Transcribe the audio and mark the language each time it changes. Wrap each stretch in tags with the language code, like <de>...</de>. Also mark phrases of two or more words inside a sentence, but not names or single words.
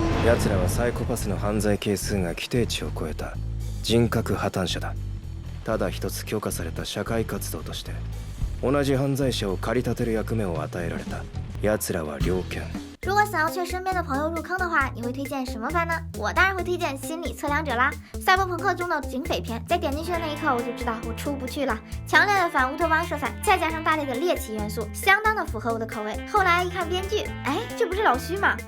<ja>奴らはサイコパスの犯罪係数が規定値を超えた人格破綻者だ。ただ一つ許可された社会活動として同じ犯罪者を駆り立てる役目を与えられた。奴らは猟犬。</ja> <zh>如果想要劝身边的朋友入坑的话，你会推荐什么番呢？我当然会推荐心理测量者啦，赛博朋克中的警匪片。在点进去的那一刻，我就知道我出不去了。强烈的反乌托邦色彩，再加上大类的猎奇元素，相当的符合我的口味。后来一看编剧，哎，这不是老徐吗？</zh>